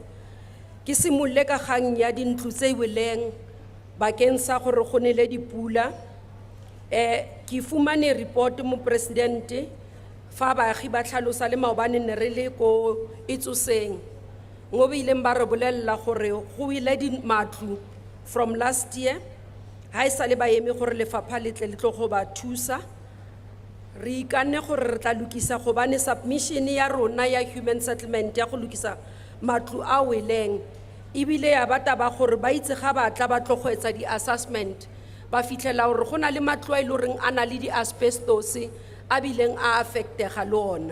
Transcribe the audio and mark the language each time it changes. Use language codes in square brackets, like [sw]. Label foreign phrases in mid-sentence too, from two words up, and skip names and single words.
[tn] Ke simolle ka gang ya dintlo tse weleng bakeng sa gore go ne le dipula. Ke fumane report mo presidente fa baagi ba tlhalosa le maobane ne re le ko Itsoseng ngo bileng ba re bolella gore go ile di matlu [en] from last year [tn] ha e sale ba eme gore lefapha le tle le tlo go ba thusa. Re ikane gore re tla lukisa gobane submission ya rona ya [en] human settlement [tn] ya go lukisa matlu a weleng ibile ya bata ba gore ba itse ga ba tla ba tlogwetsa di assessment ba fitlhela gore gona le matlo a ile reng ana le di asbestos a bileng a affectega le ona.